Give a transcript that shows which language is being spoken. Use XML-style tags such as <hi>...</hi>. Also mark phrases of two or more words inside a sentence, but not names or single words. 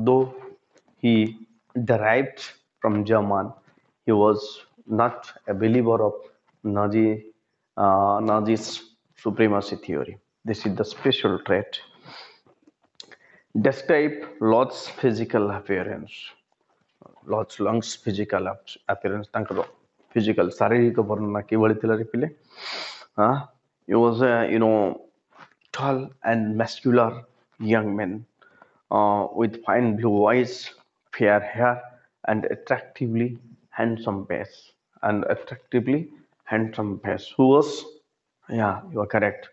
<en>Though he derived from German, he was not a believer of Nazi's supremacy theory. This is the special trait. Describe Lord's physical appearance. Lord's lungs physical appearance.</en> <or>ତାଙ୍କର physical ଶାରୀରିକ ବର୍ଣ୍ଣନା କିଭଳି ଥିଲା ରେ ପିଲେ?</or> <en>He was a tall and muscular young man with fine blue eyes, fair hair, and attractively handsome face. Who was? Yeah, you are correct.</en>